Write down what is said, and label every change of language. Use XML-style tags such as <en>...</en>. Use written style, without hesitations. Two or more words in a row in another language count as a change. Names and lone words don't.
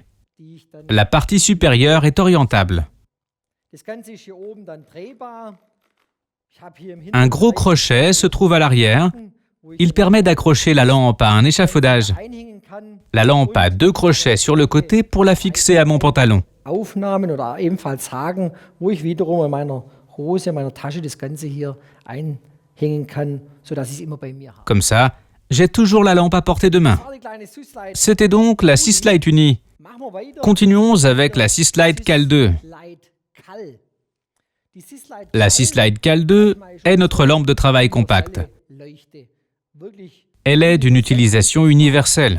<fr>La partie supérieure est orientable. Un gros crochet se trouve à l'arrière. Il permet d'accrocher la lampe à un échafaudage. La lampe a 2 crochets sur le côté pour la fixer à mon pantalon.</fr> <de>Aufnahmen oder ebenfalls Haken, wo ich wiederum in meiner Hose, in meiner Tasche das Ganze hier einhängen kann, sodass ich es immer bei mir habe.</de> <fr>Comme ça, j'ai toujours la lampe à portée de main. C'était donc la Seeslite Uni. Continuons avec la Seeslite Cal 2. La Seeslite Cal 2 est notre lampe de travail compacte. Elle est d'une utilisation universelle.</fr>